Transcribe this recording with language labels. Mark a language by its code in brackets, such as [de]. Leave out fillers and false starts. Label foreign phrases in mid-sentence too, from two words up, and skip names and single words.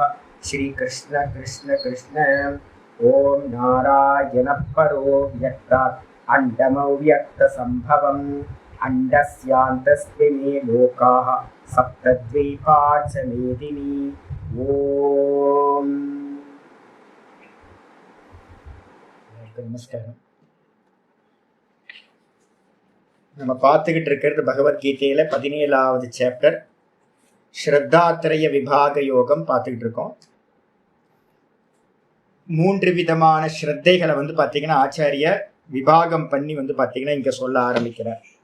[sa] श्रीकृष्ण कृष्ण कृष्ण। ॐ नारायणः परो व्यक्तात् अण्डमव्यक्तसम्भवम् अण्डस्यान्तस्मिन् लोकाः सप्तद्वीपा च मेदिनी। [ta] ॐ நமஸ்காரம். நம்ம பார்த்துக்கிட்டு இருக்கிறது பகவத்கீதையில 17வது சாப்டர் ஸ்ரத்தாத்ரய விபாக யோகம் பார்த்துக்கிட்டு இருக்கோம். 3 விதமான ஸ்ரத்தைகளை பார்த்தீங்கன்னா ஆச்சாரிய விபாகம் பண்ணி பார்த்தீங்கன்னா இங்க சொல்ல ஆரம்பிக்கிறார்.